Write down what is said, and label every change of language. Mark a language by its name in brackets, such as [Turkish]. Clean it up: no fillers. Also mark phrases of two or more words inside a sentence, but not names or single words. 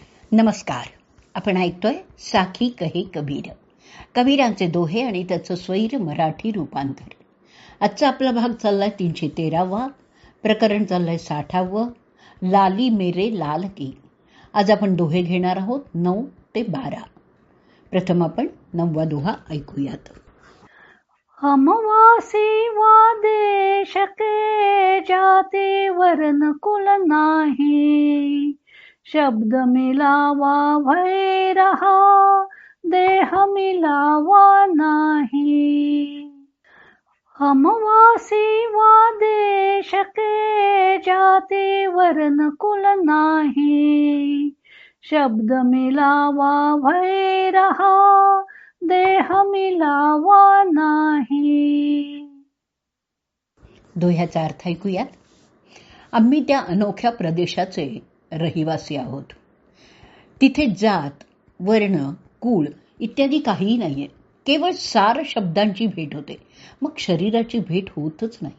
[Marathi] नमस्कार. आपण ऐकतोय साखी कहे कबीर, कबीरांचे दोहे आणि त्याचं स्वैर मराठी रूपांतर. आजचा आपला भाग चाललाय 313वा, प्रकरण चाललंय 60वा, [Hindi] लाली मेरे लाल की. [Marathi] आज आपण दोहे घेणार आहोत 9 ते 12. प्रथम आपण 9वा दोहा ऐकूयात. [Hindi] हमवासी वा देश के, जाती वर्ण कुल नाही. शब्द मिलावा भय रहा, देह मिलावा नाही. हमवासी वा देश के, जाती वर्ण कुल नाही. शब्द मिलावा भय रहा, देह मिलावा नाही. [Marathi] दोह्याचा अर्थ ऐकूयात. आम्ही त्या अनोख्या प्रदेशाचे रहिवासी आहोत. तिथे जात, वर्ण, कुळ इत्यादी काहीही नाहीये. केवळ सार शब्दांची भेट होते, मग शरीराची भेट होतच नाही.